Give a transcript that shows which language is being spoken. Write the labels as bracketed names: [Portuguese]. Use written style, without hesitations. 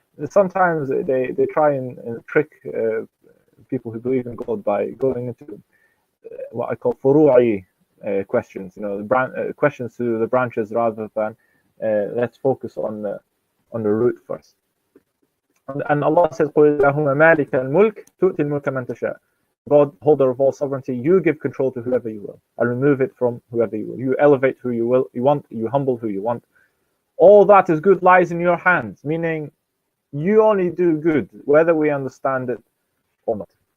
[English] Sometimes they try and trick people who believe in God by going into what I call furu'i questions, questions to the branches rather than let's focus on the root first. And Allah says, [Arabic] قُلِ اللَّهُمَّ مَالِكَ الْمُلْكِ تُؤْتِي الْمُلْكَ مَنْ تَشَاءُ. [English] God, holder of all sovereignty, you give control to whoever you will and remove it from whoever you will. You elevate who you want, you humble who you want. All that is good lies in your hands, meaning you only do good, whether we understand it or not.